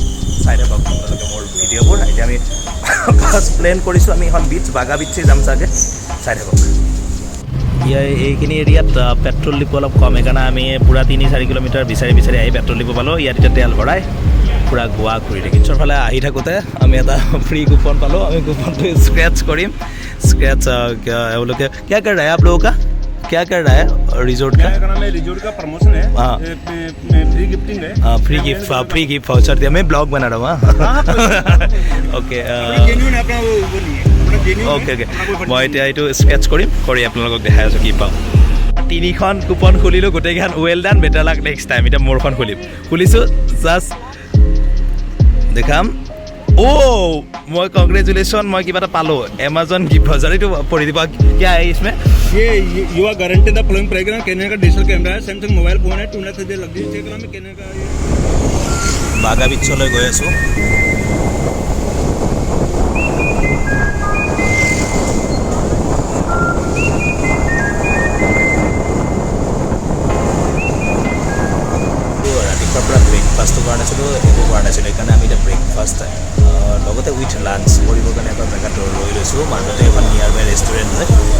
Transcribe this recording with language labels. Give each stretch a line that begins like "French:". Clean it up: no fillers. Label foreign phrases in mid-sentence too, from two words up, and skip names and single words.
Assamese: চাই থাকক আপোনালোকে মোৰ ভিডিঅ'বোৰ এতিয়া আমি
English: first plan
Assamese: কৰিছোঁ আমি এখন বিচ বাগা বিচেই যাম চাগে চাই থাকক এইখিনি এৰিয়াত
English: petrol depot
Assamese: অলপ কম সেইকাৰণে আমি পূৰা 3-4 কিলোমিটাৰ বিচাৰি আহি
English: petrol depot
Assamese: পালোঁ ইয়াত এতিয়া তেল ভৰাই পূৰা গোৱা ঘূৰি থাকিম ফালে আহি থাকোঁতে আমি এটা
English: free coupon
Assamese: পালোঁ আমি কুপনটো স্ক্ৰেচ কৰিম স্ক্ৰেচ এওঁলোকে
Hindi: क्या कर रहा है आप लोगों का क्या कर रहा है रिजोर्ट का रिजोर्ट का प्रमोशन है
English: free gifting
Hindi: है फ्री गिफ्ट वाउचर दिया मैं ब्लॉग बना रहा हूँ ओके ओके
Assamese: মই এতিয়া এইটো স্কেচ কৰিম কৰি আপোনালোকক দেখাই আছোঁ কি পাওঁ 3খন কুপন খুলিলোঁ গোটেইকেইখন
English: well done better luck next time
Assamese: এতিয়া মোৰখন খুলিছোঁ জাষ্ট দেখাম মই কংগ্ৰেচুলেশ্যন মই কিবা এটা পালোঁ
English: Amazon gift voucher
Assamese: এইটো পঢ়ি দিব
Hindi: क्या है इसमें ये
English: you are guaranteed the following prize
Hindi: कैनन का
English: digital camera
Hindi: है सैमसंग
English: mobile phone
Hindi: है 2 लाख से लग्जरी चेक करा में कैनन का
Assamese: बागा बिचলৈ গৈ আছোঁ ব্ৰেকফাষ্টটো কৰা নাছিলোঁ একো কৰা নাছিলোঁ সেইকাৰণে আমি এতিয়া ব্ৰেকফাষ্ট লগতে
English: with lunch
Assamese: কৰিবৰ কাৰণে এটা জেগাত লৈ লৈছোঁ মাজতে এখন
English: near by restaurant
Assamese: হয়